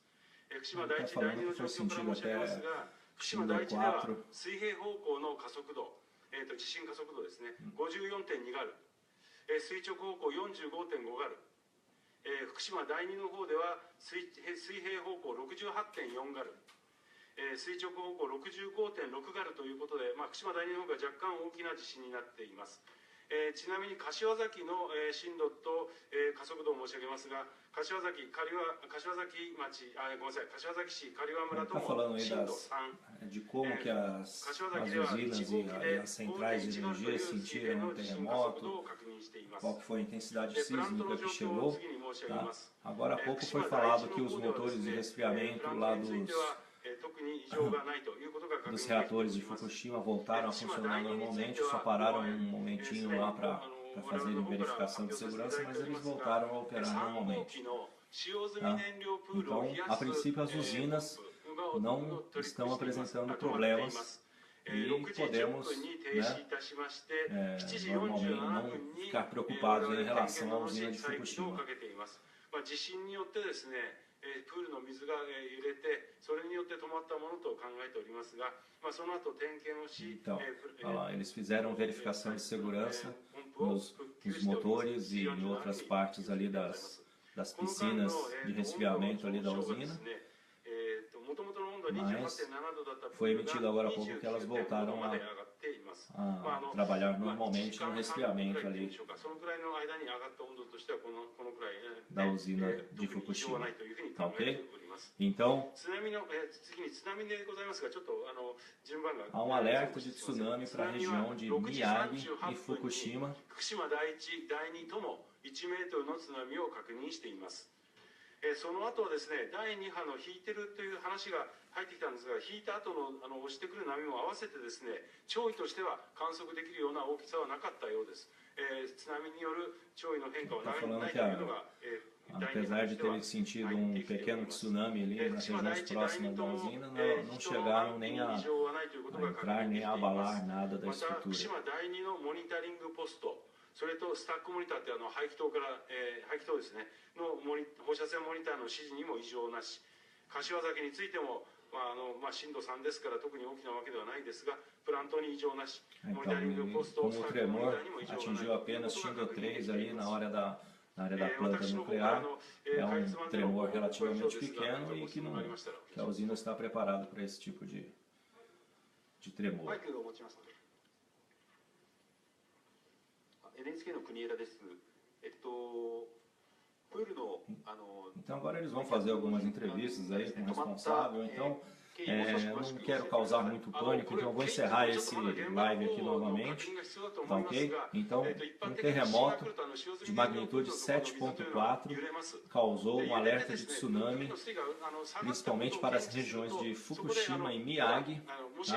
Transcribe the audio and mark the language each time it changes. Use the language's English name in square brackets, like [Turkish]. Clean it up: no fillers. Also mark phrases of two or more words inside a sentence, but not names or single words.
[Japanese] 福島第一第二の状況から申し上げますが、福島第一では水平方向の加速度、地震加速度ですね、54.2 ガル、垂直方向 45.5 ガル、福島第2の方では水平方向 68.4 ガル、垂直方向 65.6 ガルということで、福島第2の方が若干大きな地震になっています。ちなみに柏崎の震度と加速度を申し上げますが、柏崎市刈羽村とも震度3。 [Portuguese] De como que as usinas e as centrais de energia sentiram um terremoto, qual que foi a intensidade sísmica que chegou. Tá? Agora há pouco foi falado que os motores de resfriamento lá dos reatores de Fukushima voltaram a funcionar normalmente, só pararam um momentinho lá para fazerem verificação de segurança, mas eles voltaram a operar normalmente. Tá? Então, a princípio, as usinas não estão apresentando problemas e podemos, normalmente, não ficar preocupados em relação à usina de Fukushima. [Japanese] 地震によってですね、プールの水が揺れて、それによって止まったものと考えておりますが、その後点検をし、 [Portuguese] então, eles fizeram verificação de segurança nos motores e em outras partes ali das piscinas de resfriamento ali da usina. Mas foi emitido agora há pouco que elas voltaram a trabalhar normalmente no resfriamento ali da usina de Fukushima. Tá ok? Então, há um alerta de tsunami para a região de Miyagi e Fukushima. [Japanese] その後はですね、第2波の引いてるという話が入ってきたんですが、引いた後の押してくる波も合わせてですね、潮位としては観測できるような大きさはなかったようです。津波による潮位の変化はないというのが、 [Portuguese] apesar de terem sentido pequeno tsunami ali nas regiões próximas da usina, não chegaram nem a entrar nem a abalar nada da estrutura. [Japanese] それとスタックモニターって排気筒から、排気筒ですねの放射線モニターの指示にも異常なし、柏崎についても、震度3ですから特に大きなわけではないですが、プラントに異常なし、モニタリングポスト、スタックモニターにも異常なし。 [Portuguese] Atingiu apenas Shindo 3 ali na área da planta nuclear. É tremor relativamente pequeno e que a usina está preparada para esse tipo de tremor. [Japanese] NHK の国枝です。 [Portuguese] Então agora eles vão fazer algumas entrevistas aí com o responsável. Então não quero causar muito pânico, então eu vou encerrar esse live aqui novamente, tá ok? Então, um terremoto de magnitude 7.4 causou um alerta de tsunami, principalmente para as regiões de Fukushima e Miyagi, tá?